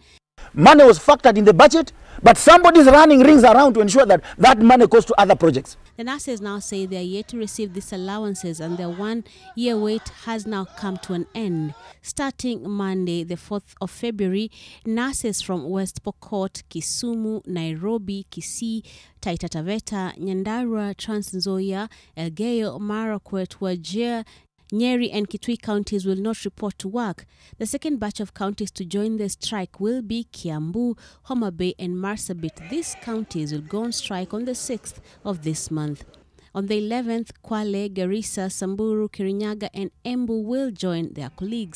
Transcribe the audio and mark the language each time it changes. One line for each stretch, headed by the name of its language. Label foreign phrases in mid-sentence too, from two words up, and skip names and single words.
English: Money was factored in the budget, but somebody's running rings around to ensure that that money goes to other projects. The nurses now say they are yet to receive these allowances and their 1-year wait has now come to an end. Starting Monday, the 4th of February, nurses from West Pokot, Kisumu, Nairobi, Kisii, Taita Taveta, Nyandarua, Trans Nzoia, Elgeyo Marakwet, Wajir, Nyeri and Kitui counties will not report to work. The second batch of counties to join the strike will be Kiambu, Homa Bay and Marsabit. These counties will go on strike on the 6th of this month. On the 11th, Kwale, Garissa, Samburu, Kirinyaga and Embu will join their colleagues.